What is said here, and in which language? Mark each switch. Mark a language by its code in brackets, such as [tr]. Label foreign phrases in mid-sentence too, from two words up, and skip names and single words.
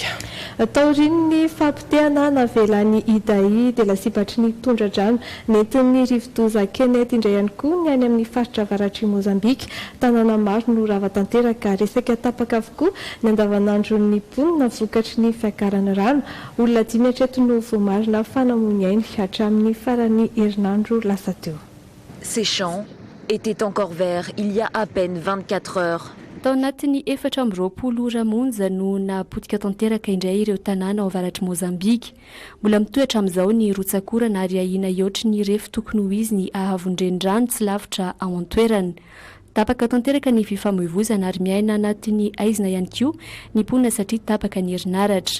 [mg] taoriny fampitehana navelany Idai dia lasipatry ny tondra-drano nentin'ny rivodoza Kenety indray ihany koa ny any amin'ny faritra avaratry Mozambika tanàna maro no rava tanteraka resaka tapaka avokoa ny andavanandro ny mponina vokatry ny fiakarany rano olona 5 hatreto no voamarina fanamony ainy hatramin'ny farany herinandro lasa teo. [fr] Ces champs étaient encore verts il y a à peine 24 heures. [mg] Tao anatin'ny 420 ora monja no napotika tanteraka indray ireo tanàna ao avaratry Mozambika. Mbola mitoetra amin'izao ny rotsakorana ary ahina iotry ny refy tokony ho izy ny ahavon-drenirano tsy lavitra ao an-toerany. Tapaka tanteraka ny fifamoivoizana ary miaina anatin'ny aizina ihany koa ny mponina satria tapaka ny herinaratra.